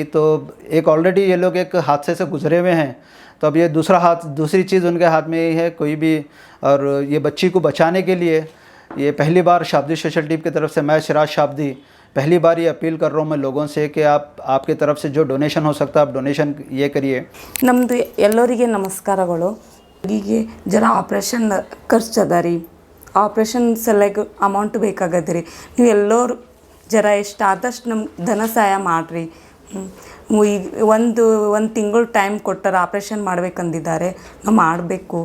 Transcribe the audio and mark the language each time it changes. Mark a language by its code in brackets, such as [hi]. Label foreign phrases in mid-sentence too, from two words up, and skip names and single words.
[hi] तो एक ऑलरेडी ये लोग एक हादसे से गुजरे हुए हैं, तो अब ये दूसरी चीज़ उनके हाथ में ही है कोई भी। और ये बच्ची को बचाने के लिए ये पहली बार शाब्दी सोशल टीम की तरफ से, मैं सिराज शाब्दी पहली बार ये अपील कर रहा हूँ मैं लोगों से कि आपके तरफ से जो डोनेशन हो सकता है आप डोनेशन ये करिए। [kn] ನಮ್ಮದು ಎಲ್ಲರಿಗೆ ನಮಸ್ಕಾರಗಳು। ಈಗ ಜರ ಆಪ್ರೇಷನ್ ಖರ್ಚದ ರೀ, ಆಪ್ರೇಷನ್ ಸಲುವಾಗಿ ಅಮೌಂಟ್ ಬೇಕಾಗತ್ತೆ ರೀ। ನೀವು ಎಲ್ಲರೂ ಜರ ಎಷ್ಟಾದಷ್ಟು ನಮ್ಮ ಧನ ಸಹಾಯ ಮಾಡಿರಿ। ಈಗ ಒಂದು ತಿಂಗಳು ಟೈಮ್ ಕೊಟ್ಟಾರೆ, ಆಪ್ರೇಷನ್ ಮಾಡ್ಬೇಕಂದಿದ್ದಾರೆ, ನಾವು ಮಾಡಬೇಕು।